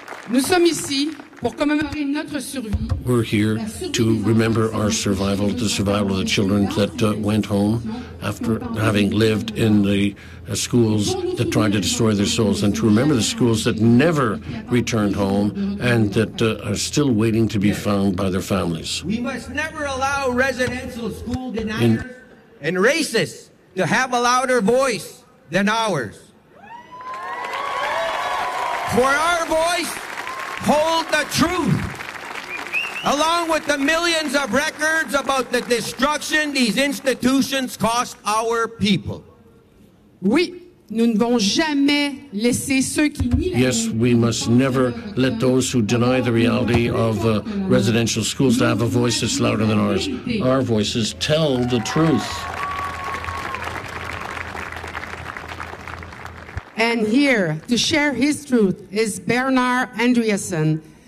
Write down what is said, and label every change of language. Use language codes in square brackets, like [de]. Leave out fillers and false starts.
[fr] Nous sommes ici pour commémorer notre survie. [en] We're here to remember our survival, the survival of the children that went home after having lived in the schools that tried to destroy their souls, and to remember the schools that never returned home and that are still waiting to be found by their families. We must never allow residential school deniers and racists to have a louder voice than ours. For our voice hold the truth, along with the millions of records about the destruction these institutions cost our people. [fr] Oui, nous ne devons jamais laisser ceux qui nient la réalité. [en] Yes, we must never let those who deny the reality of residential schools to have a voice that's louder than ours. Our voices tell the truth. And here to share his truth is Bernard Andreasen.